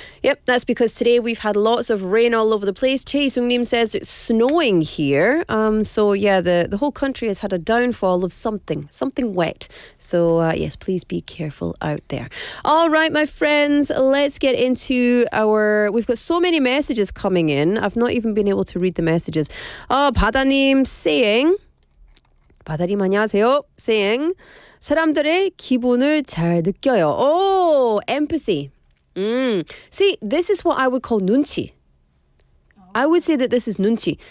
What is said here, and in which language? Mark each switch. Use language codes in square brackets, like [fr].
[en] Yep, that's because today we've had lots of rain all over the place. Chae Sung-nim says it's snowing here. So yeah, the whole country has had a downfall of something wet. So yes, please be careful out there. All right, my friends, let's get into we've got so many messages coming in. I've not even been able to read the messages. [ko] 바다님 [en] saying, [ko] 바다님 안녕하세요. [en] saying, [ko] 사람들의 기분을 잘 느껴요. [en] Oh, empathy. See, this is what I would call 눈치. I would say that this is 눈치.